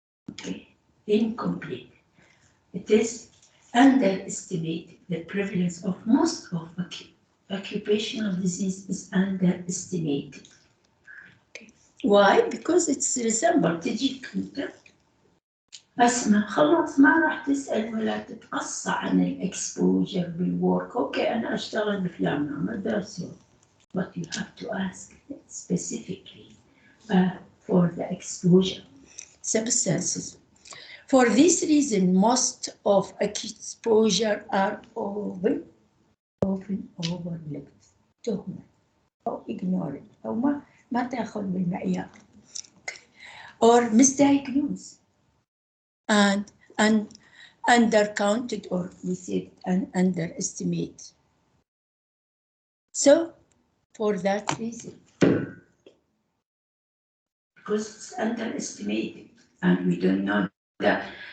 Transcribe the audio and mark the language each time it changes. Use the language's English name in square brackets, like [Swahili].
[English] Okay, incomplete. It is underestimated. The prevalence of most of occupational disease is underestimated. Okay. Why? Because it's resembled. [Arabic] اسمع خلاص ما راح تسأل ولا تتقصى عن الاكسبوجر بالورك. اوكي انا اشتغل بفلان نعمل [English] that's all. But you have to ask specifically for the exposure substances. For this reason, most of exposure are often overlooked. [Arabic] تهمل أو ignored أو ما تأخذ بالمعيار. [English] Or misdiagnosed and undercounted, or we said underestimate. So, for that reason, because it's underestimated and we don't know that.